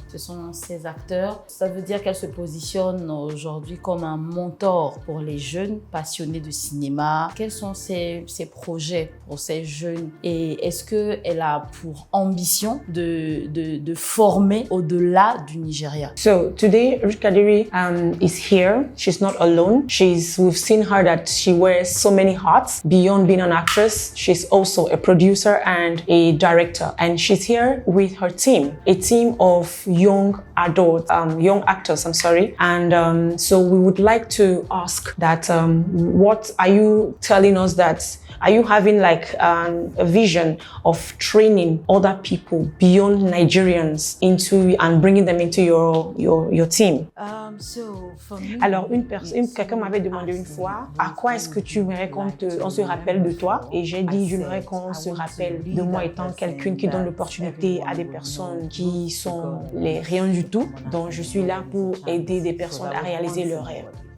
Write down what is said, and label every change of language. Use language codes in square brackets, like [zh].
[fr] Ce sont ses acteurs. Ça veut dire qu'elle se positionne aujourd'hui comme un mentor pour les jeunes passionnés de cinéma. Quels sont ses projets pour ces jeunes? Et est-ce qu'elle a pour ambition de former au-delà du Nigeria? [en] So today, Ruth Kadiri is here. She's not alone. We've seen her that she wears so many hats. Beyond being an actress, she's also a producer and a director, and she's here with her team, a team of young actors, and so we would like to ask that what are you telling us, that are you having like a vision of training other people beyond Nigerians into and bringing them into your team? So for me, [fr] Alors quelqu'un m'avait demandé une fois, à quoi est-ce que tu aimerais qu'on se rappelle de toi? Et j'ai dit, j'aimerais qu'on se rappelle de moi étant quelqu'une qui donne l'opportunité à des personnes qui sont les rien du tout. Donc je suis là pour aider des personnes à réaliser leurs rêves.